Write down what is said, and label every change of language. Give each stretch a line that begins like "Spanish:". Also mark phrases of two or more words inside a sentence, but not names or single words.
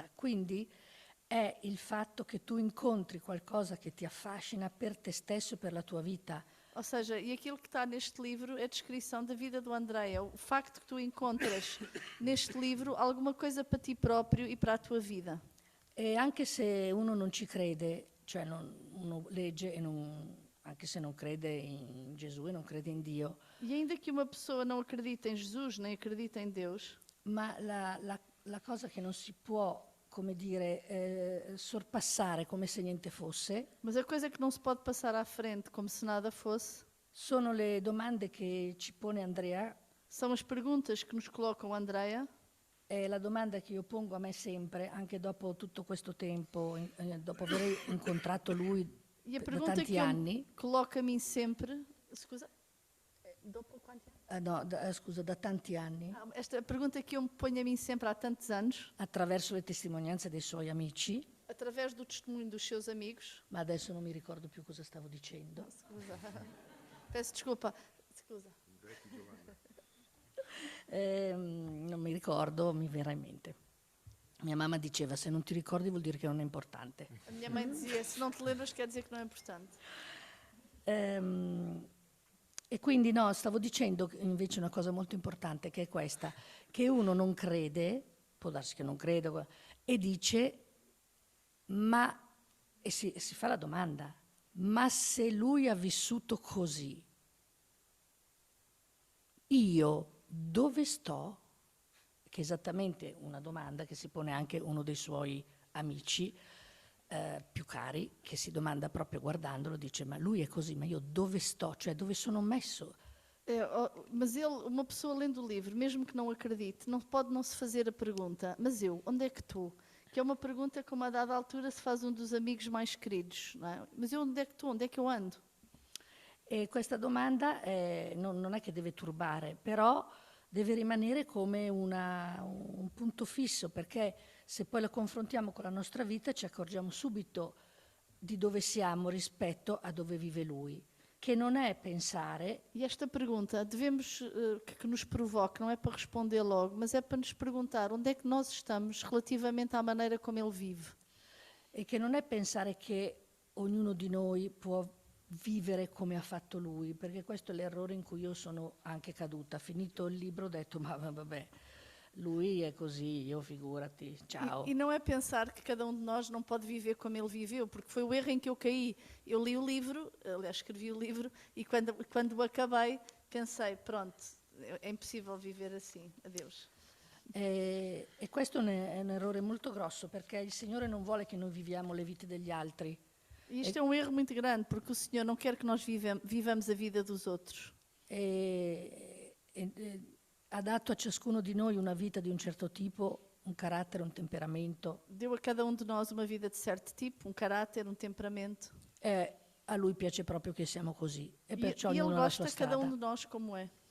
Italian: Quindi è il fatto che tu incontri qualcosa che ti affascina per te stesso e per la tua vita.
Portuguese: Ou seja, e aquilo que está neste livro é a descrição da vida do Andrea. O facto que tu encontras neste livro alguma coisa para ti próprio e para a tua vida.
Italian: E anche se uno non ci crede, cioè uno legge e anche se non crede in Gesù e non crede in Dio,
Portuguese: E ainda que uma pessoa não acredita em Jesus, nem acredita em Deus,
Italian: ma la cosa che non si può, come dire, sorpassare come se niente fosse,
Portuguese: mas a coisa que não se pode passar à frente como se nada fosse,
Italian: sono le domande che ci pone Andrea.
Portuguese: são as perguntas que nos colocam Andrea.
Italian: È la domanda che io pongo a me sempre, anche dopo tutto questo tempo, dopo aver incontrato lui
Portuguese: E a
Italian: da
Portuguese: pergunta
Italian: tanti
Portuguese: que
Italian: anni.
Portuguese: ele coloca a mim sempre...
Italian: Scusa? Dopo quanti anni? scusa, da tanti anni,
Portuguese: Esta pergunta que eu me ponho a mim sempre há tantos anos,
Italian: attraverso le testimonianze dei suoi amici,
Portuguese: através do testemunho dos seus amigos.
Italian: ma adesso non mi ricordo più cosa stavo dicendo. Scusa.
Portuguese: Peço desculpa.
Italian: Scusa. Non mi ricordo, mi verrà in mente. Mia mamma diceva, se non ti ricordi vuol dire che non è importante. A minha mãe dizia, se não te lembras quer dizer que não é importante. E quindi no, stavo dicendo invece una cosa molto importante, che è questa, che uno non crede, può darsi che non creda, e dice, e si fa la domanda, ma se lui ha vissuto così, io dove sto? Che è esattamente una domanda che si pone anche uno dei suoi amici più cari, che si domanda proprio guardandolo, dice, ma lui è così, ma io dove sto? Cioè dove sono messo?
Portuguese: Mas uma pessoa lendo o livro, mesmo que não acredite, não pode não se fazer a pergunta, mas eu, onde é que estou? Que é uma pergunta que a uma dada altura se faz um dos amigos mais queridos, não é? Mas eu onde é que estou? Onde é que eu ando?
Italian: E questa domanda non è che deve turbare, però deve rimanere come un punto fisso, perché se poi la confrontiamo con la nostra vita ci accorgiamo subito di dove siamo rispetto a dove vive lui, che non è pensare.
Portuguese: E esta pergunta devemos que nos provoque, não é para responder logo, mas é para nos perguntar onde é que nós estamos relativamente à maneira como ele vive.
Italian: E che non è pensare che ognuno di noi può vivere come ha fatto lui, perché questo è l'errore in cui io sono anche caduta. Finito il libro ho detto, ma vabbè, lui è così, io figurati, ciao.
Portuguese: E não é pensar que cada um de nós não pode viver como ele viveu, porque foi o erro em que eu caí. Eu li o livro, aliás, escrevi o livro, e quando o acabei, pensei, pronto, é impossível viver assim, adeus.
Italian: E questo è un errore molto grosso, perché il Signore non vuole che noi viviamo le vite degli altri.
Portuguese: E isto é um erro muito grande, porque o Senhor não quer que nós vivamos a vida dos outros.
Italian: Ha dato a ciascuno di noi una vita di un certo tipo, un carattere, un temperamento.
Portuguese: Deu a cada um de nós uma vida de certo tipo, um caráter, um temperamento.
Italian: E a lui piace proprio che siamo così. E perciò
Portuguese: E ele
Italian: ognuno ha la sua
Portuguese: gosta cada
Italian: strada.
Portuguese: um de nós como é.